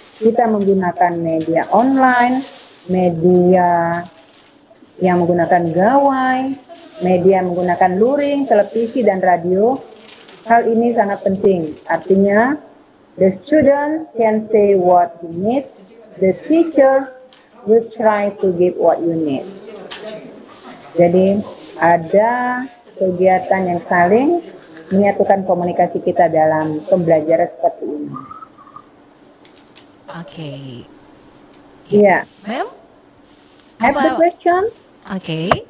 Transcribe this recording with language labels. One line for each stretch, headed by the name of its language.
Indonesian: Kita menggunakan media online, media yang menggunakan gawai, media menggunakan luring, televisi, dan radio. Hal ini sangat penting. Artinya,
English: the students can say what you need, the teacher will try to give what you need.
Indonesian: Jadi, ada kegiatan yang saling menyatukan komunikasi kita dalam pembelajaran seperti ini. Oke. Iya.
English: Ma'am? Have the question? Oke.